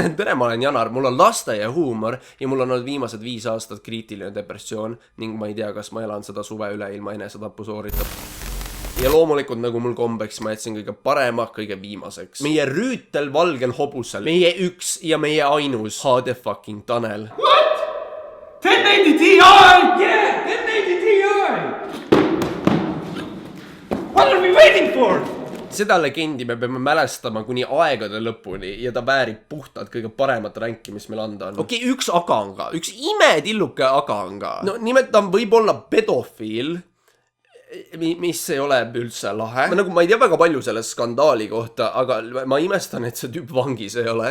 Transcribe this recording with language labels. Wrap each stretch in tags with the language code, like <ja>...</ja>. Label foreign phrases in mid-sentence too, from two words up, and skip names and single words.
<et>Tere, ma olen Janar, mul on lasteaia huumor ja mul on olnud viimased 5 aastat kriitiline depressioon ning ma ei tea, kas ma elan seda suve üle ilma enesetapu sooritab. Ja loomulikult nagu mul kombeks ma jätsin kõige parema, kõige viimaseks. Meie rüütel valgel hobusel. Meie üks ja meie ainus HD fucking Tanel.</et> <en>What? 1080 Ti! Yeah! 1080 Ti! What are we waiting for?</en> <et>Seda legendi me peame mälestama kuni aegade lõpuni ja ta väärib puhtalt kõige paremat ränki, mis meil anda on. Okei, üks aga on ka. Üks imetilluke aga on ka. No nimelt ta võib olla pedofiil, mis ei ole üldse lahe. Ma ei tea väga palju selle skandaali kohta, aga ma imestan, et see tüüp vangis ei ole.</et>